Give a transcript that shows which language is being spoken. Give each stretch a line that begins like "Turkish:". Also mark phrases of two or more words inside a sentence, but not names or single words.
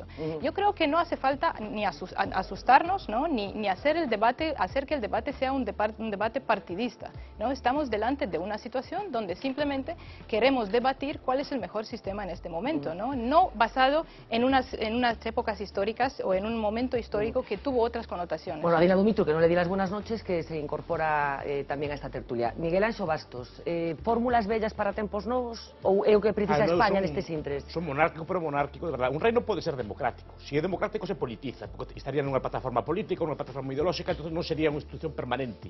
Spanish: Yo creo que no hace falta ni asustarnos, ¿no?, ni hacer que el debate sea un debate partidista, ¿no? Estamos delante de una situación donde simplemente queremos debatir cuál es el mejor sistema en este momento, no basado en unas épocas históricas o en un momento histórico que tuvo otras connotaciones. Bueno, Adina Dumitru, que no le di las buenas noches, que se incorpora tamén a esta tertulia.
Galician: Miguel Anxo Bastos, fórmulas bellas para tempos novos ou é o que precisa España nestes intres? Son monárquico, pero monárquico, de verdad. Un reino pode ser democrático. Se é democrático se politiza, porque estaría nunha plataforma política, nunha plataforma ideolóxica, entonces non sería unha institución permanente.